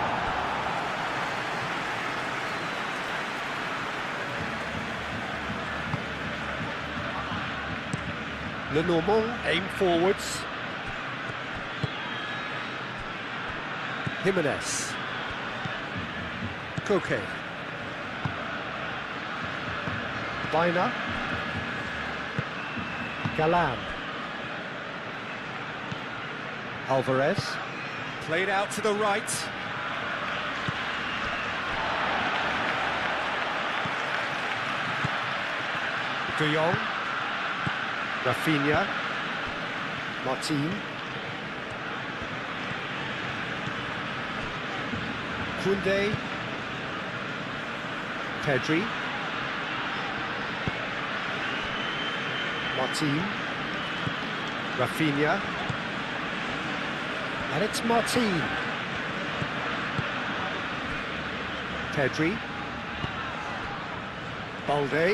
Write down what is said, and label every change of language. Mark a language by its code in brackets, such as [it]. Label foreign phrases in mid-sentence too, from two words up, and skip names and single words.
[en] Lenormand aim forwards. Jimenez. Koke. Baina. Galan. Alvarez. Played out to the right. De Jong. Rafinha. Martin. Koundé. Pedri. Martin. Rafinha. And it's Martin. Pedri. Balde.